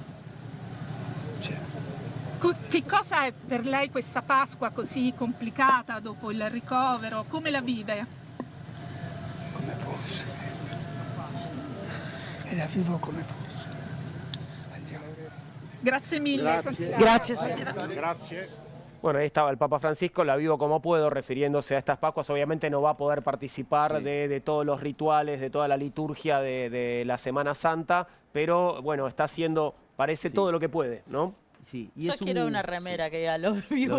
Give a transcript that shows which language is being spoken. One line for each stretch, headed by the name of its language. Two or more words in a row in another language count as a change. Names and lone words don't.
Italian: Che cosa è per lei questa Pasqua così complicata dopo il ricovero? Come la vive? Come posso. E la vivo come posso. Grazie mille. Grazie. Grazie.
Spanish: Bueno, ahí estaba el Papa Francisco, la vivo como puedo, refiriéndose a estas Pascuas. Obviamente no va a poder participar de todos los rituales, de toda la liturgia de la Semana Santa, pero bueno, está haciendo, parece todo lo que puede, ¿no? Sí, Yo quiero una remera que diga lo vivo